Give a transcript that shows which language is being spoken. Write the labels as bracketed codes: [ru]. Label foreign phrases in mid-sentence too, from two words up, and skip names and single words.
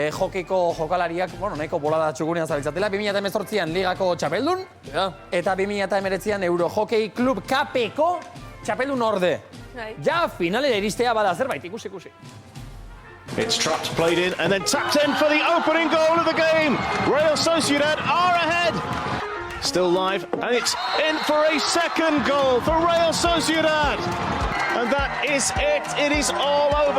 [eu] Hokeiko jokalariak, nahiko bolada txugunean zabiltzatela, 2018an ligako txapeldun, eta 2019an Eurohokei Klub Kapeko txapeldun orde. Ja, finalera iristea bada zerbait, ikusi. [en] It's trapped, played in, and then tapped in for the opening goal of the game. Real Sociedad are ahead. Still live, and it's in for a second goal for Real Sociedad. And that is it. It is all over.